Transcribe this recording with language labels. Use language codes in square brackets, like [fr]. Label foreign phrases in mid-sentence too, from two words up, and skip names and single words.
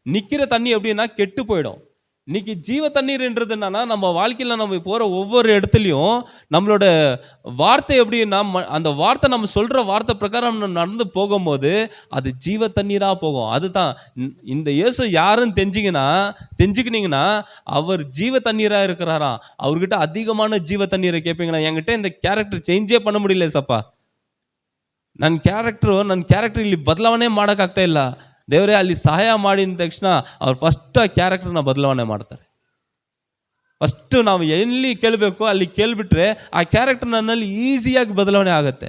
[ta] நிற்கிற தண்ணி எப்படின்னா கெட்டு போயிடும். இன்னைக்கு ஜீவ தண்ணீர்ன்றது என்னன்னா, நம்ம வாழ்க்கையில நம்ம போற ஒவ்வொரு இடத்துலயும் நம்மளோட வார்த்தை எப்படி அந்த வார்த்தை நம்ம சொல்ற வார்த்தை பிரகாரம் நம்ம நடந்து போகும்போது அது ஜீவ தண்ணீரா போகும். அதுதான் இந்த இயேசு யாருன்னு தெரிஞ்சுக்கினீங்கன்னா அவர் ஜீவ தண்ணீரா இருக்கிறாராம். அவர்கிட்ட அதிகமான ஜீவ தண்ணீரை கேட்பீங்களா? என்கிட்ட இந்த [en] character change [ta] பண்ண முடியல ಸಪ್ಪ. [kn] ನನ್ನ ಕ್ಯಾರೆಕ್ಟರ್ ಇಲ್ಲಿ ಬದಲಾವಣೆ ಮಾಡೋಕ್ಕಾಗ್ತಾ ಇಲ್ಲ ದೇವರೇ, ಅಲ್ಲಿ ಸಹಾಯ ಮಾಡಿದ ತಕ್ಷಣ ಅವ್ರು ಫಸ್ಟ್ ಆ ಕ್ಯಾರೆಕ್ಟರ್ನ ಬದಲಾವಣೆ ಮಾಡ್ತಾರೆ. ಫಸ್ಟು ನಾವು ಎಲ್ಲಿ ಕೇಳಬೇಕು ಅಲ್ಲಿ ಕೇಳಿಬಿಟ್ರೆ ಆ ಕ್ಯಾರೆಕ್ಟರ್ ನನ್ನಲ್ಲಿ ಈಸಿಯಾಗಿ ಬದಲಾವಣೆ ಆಗುತ್ತೆ.